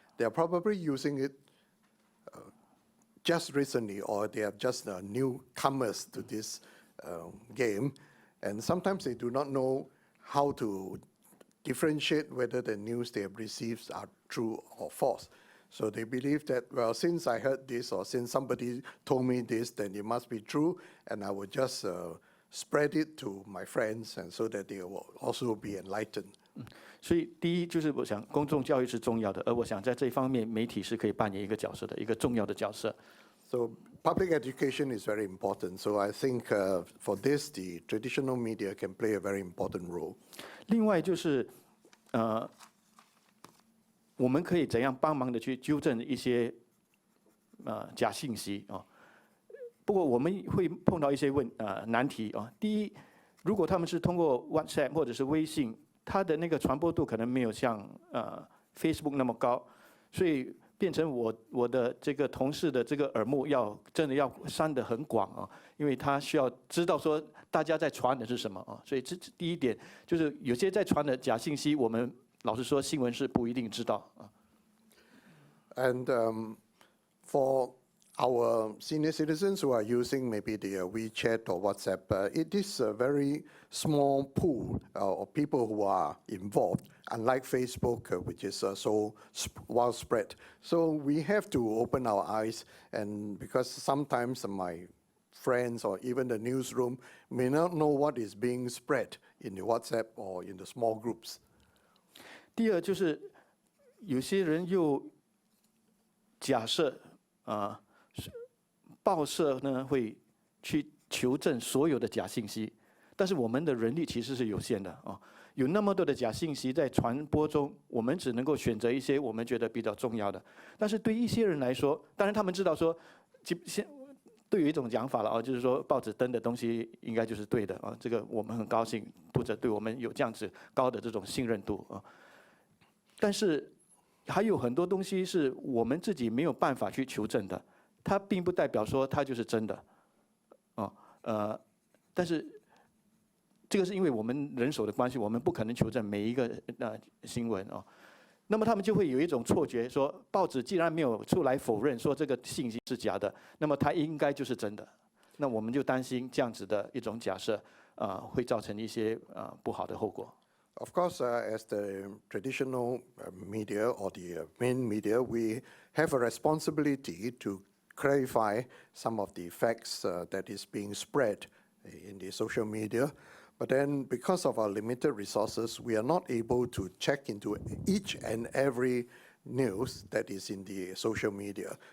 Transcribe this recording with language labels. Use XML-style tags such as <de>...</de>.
<en>They are probably using it just recently, or they are just newcomers to this game, and sometimes they do not know how to differentiate whether the news they have received are true or false. So they believe that, well, since I heard this or since somebody told me this, then it must be true, and I will just spread it to my friends, and so that they will also be enlightened.</en> <zh>所以第一就是我想公众教育是重要的，而我想在这一方面媒体是可以扮演一个角色的，一个重要的角色。</zh> <en>So public education is very important. So I think for this, the traditional media can play a very important role.</en> <zh>另外就是我们可以怎样帮忙的去纠正一些假信息啊？不过我们会碰到一些难题啊。第一，如果他们是通过 WhatsApp 或者是微信，它的那个传播度可能没有像Facebook 那么高，所以变成我的这个同事的这个耳目真的要删得很广啊，因为他需要知道说大家在传的是什么啊。所以这第一点就是有些在传的假信息，我们老实说新闻是不一定知道啊。</zh> <en>And for our senior citizens who are using maybe the WeChat or WhatsApp, it is a very small pool of people who are involved, unlike Facebook, which is so widespread. So we have to open our eyes, and because sometimes my friends or even the newsroom may not know what is being spread in the WhatsApp or in the small groups.</en> <zh>第二就是有些人又假设报社呢会去求证所有的假信息，但是我们的人力其实是有限的啊。有那么多的假信息在传播中，我们只能够选择一些我们觉得比较重要的。但是对一些人来说，当然他们知道说，对有一种讲法了啊，就是说报纸登的东西应该就是对的啊。这个我们很高兴，读者对我们有这样子高的这种信任度啊。但是还有很多东西是我们自己没有办法去求证的。它并不代表说它就是真的，但是这个是因为我们人手的关系，我们不可能求证每一个新闻啊。那么他们就会有一种错觉，说报纸既然没有出来否认说这个信息是假的，那么它应该就是真的。那我们就担心这样子的一种假设会造成一些不好的后果。</zh> <en>Of course, as the traditional media or the main media, we have a responsibility to clarify some of the facts that is being spread in the social media. But then because of our limited resources, we are not able to check into each and every news that is in the social media.</en>